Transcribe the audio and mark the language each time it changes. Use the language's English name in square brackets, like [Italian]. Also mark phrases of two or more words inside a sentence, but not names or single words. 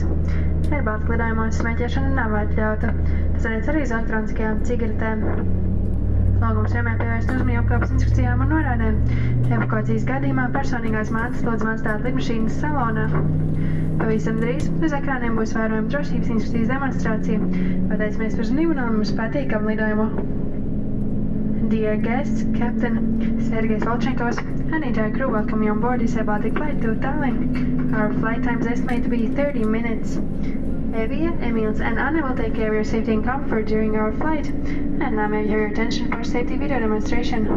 [Latvian] Ērbaltika lidojumos smēķēšana nav atļauta. Tas attiec arī uz elektroniskajām cigaretēm. Lūgums vienmēr pievērst uzmanību apkalpes instrukcijām un norādēm. Evakuācijas gadījumā personīgās mantas lūdzam atstāt lidmašīnas salonā. Pavisam drīz uz ekrāniem būs vērojama drošības instrukcijas demonstrācija. Pateicamies par uzmanību un mums patīkamu lidojumu. [English] Dear guests, Captain Sergejs Volchenkovs, and entire crew welcome you on board this Baltic flight to Tallinn. Our flight time is estimated to be 30 minutes. Evie, Emils, and Anna will take care of your safety and comfort during our flight. And now may I have your attention for a safety video demonstration.